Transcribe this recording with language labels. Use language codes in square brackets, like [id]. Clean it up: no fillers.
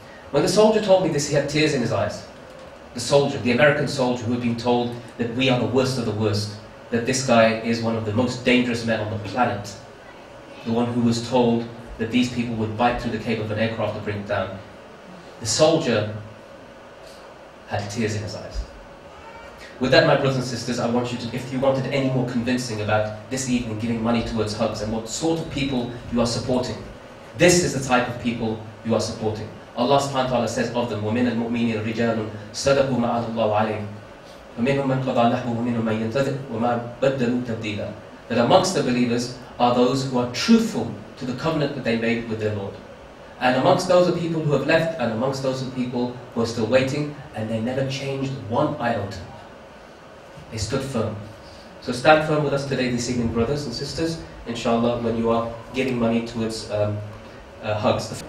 [en] When the soldier told me this, he had tears in his eyes. The soldier, the American soldier who had been told that we are the worst of the worst, that this guy is one of the most dangerous men on the planet, the one who was told that these people would bite through the cable of an aircraft to bring it down. The soldier had tears in his eyes. With that, my brothers and sisters, I want you to, if you wanted any more convincing about this evening giving money towards HHUGS and what sort of people you are supporting, this is the type of people you are supporting. Allah subhanahu wa ta'ala says of them, [ar] وَمِنَ الْمُؤْمِنِينَ رِجَالٌ صَدَقُوا مَا عَهَدُ اللَّهُ عَلَيْهِ وَمِنْهُمْ مَنْ قَضَى نَحْبَهُ وَمِنْهُمْ مَنْ يَنْتَظِرُ وَمَا بَدَّلُوا تَبْدِيلًا. [en] That amongst the believers are those who are truthful to the covenant that they made with their Lord. And amongst those are people who have left, and amongst those are people who are still waiting, and they never changed one iota. They stood firm. So stand firm with us today, this evening, brothers and sisters, inshallah, when you are giving money towards HHUGS.